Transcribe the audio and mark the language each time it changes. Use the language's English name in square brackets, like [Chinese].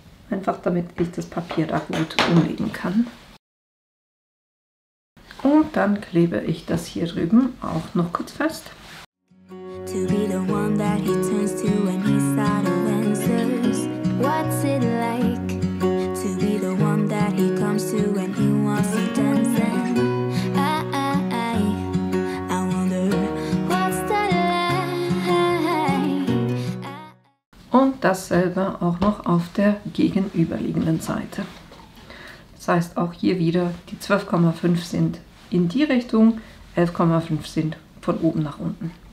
[German] Einfach damit ich das Papier da gut umlegen kann. Und dann klebe ich das hier drüben auch noch kurz fest. [English] To be the one that he turns to when he's out of answers. What's it like to be the one that he comes to when he wants to dance? And I wonder what's that like. [German] Und dasselbe auch noch auf der gegenüberliegenden Seite. Das heißt auch hier wieder die 12,5 sind in die Richtung, 11,5 sind von oben nach unten.